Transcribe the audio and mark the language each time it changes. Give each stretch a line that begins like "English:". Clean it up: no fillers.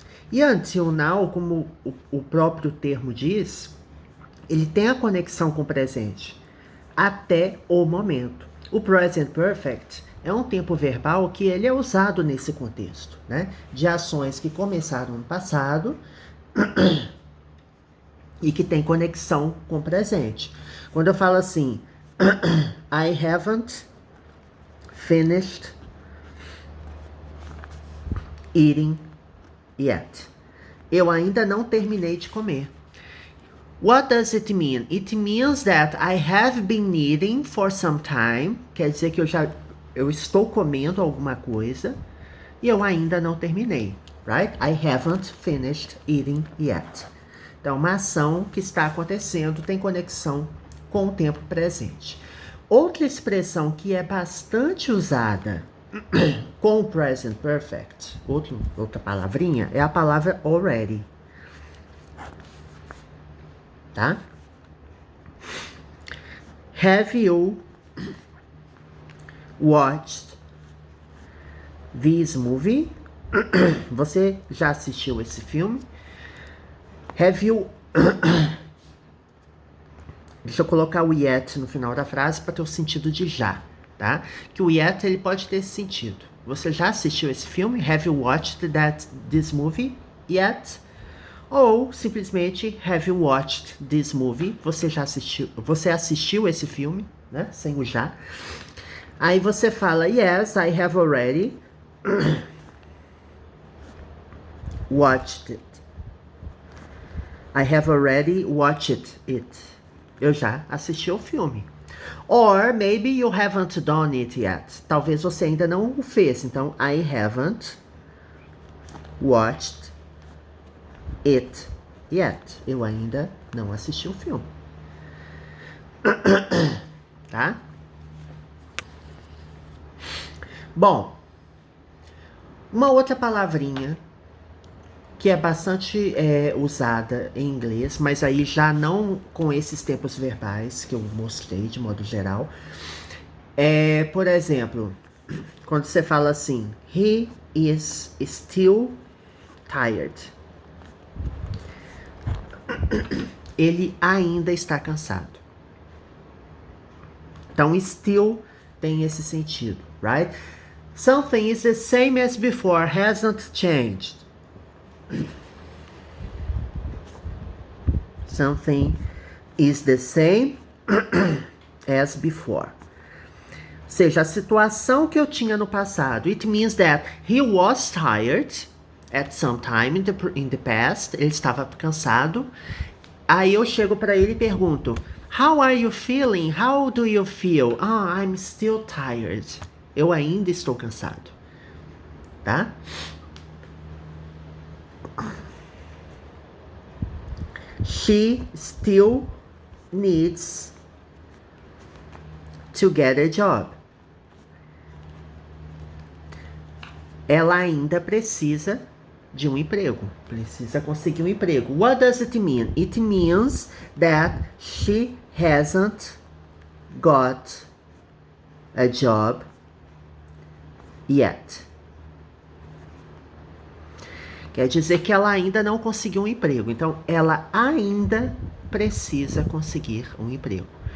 Portuguese: E until now, como o próprio termo diz, ele tem a conexão com o presente, até o momento. O present perfect é um tempo verbal que ele é usado nesse contexto, né? De ações que começaram no passado e que tem conexão com o presente. Quando eu falo assim,
English: I haven't finished eating yet.
Portuguese: Eu ainda não terminei de comer.
English: What does it mean? It means that I have been eating for some time.
Portuguese: Quer dizer que eu estou comendo alguma coisa e eu ainda não terminei.
English: Right? I haven't finished eating yet.
Portuguese: Então, uma ação que está acontecendo tem conexão com o tempo presente. Outra expressão que é bastante usada com o present perfect, outra palavrinha, é a palavra already. Tá?
English: Have you watched this movie?
Portuguese: Você já assistiu esse filme?
English: Have you...
Portuguese: Deixa eu colocar o yet no final da frase para ter o sentido de já, tá? Que o yet ele pode ter esse sentido. Você já assistiu esse filme?
English: Have you watched this movie yet?
Portuguese: Ou simplesmente
English: have you watched this movie?
Portuguese: Você assistiu esse filme, né? Sem o já. Aí você fala
English: yes, I have already watched it. I have already watched it.
Portuguese: Eu já assisti ao filme.
English: Or maybe you haven't done it yet.
Portuguese: Talvez você ainda não o fez.
English: Então, I haven't watched it yet.
Portuguese: Eu ainda não assisti o filme. Tá? Bom, uma outra palavrinha que é bastante usada em inglês, mas aí já não com esses tempos verbais que eu mostrei de modo geral. Por exemplo, quando você fala assim,
English: he is still tired.
Portuguese: Ele ainda está cansado. Então, still tem esse sentido, right?
English: Something is the same as before, hasn't changed. Something is the same as before.
Portuguese: Ou seja, a situação que eu tinha no passado.
English: It means that he was tired at some time in the past.
Portuguese: Ele estava cansado. Aí eu chego para ele e pergunto,
English: how are you feeling? How do you feel? I'm still tired.
Portuguese: Eu ainda estou cansado.
English: Tá? She still needs to get a job.
Portuguese: Ela ainda precisa de um emprego. Precisa conseguir um emprego.
English: What does it mean? It means that she hasn't got a job yet.
Portuguese: Quer dizer que ela ainda não conseguiu um emprego. Então, ela ainda precisa conseguir um emprego.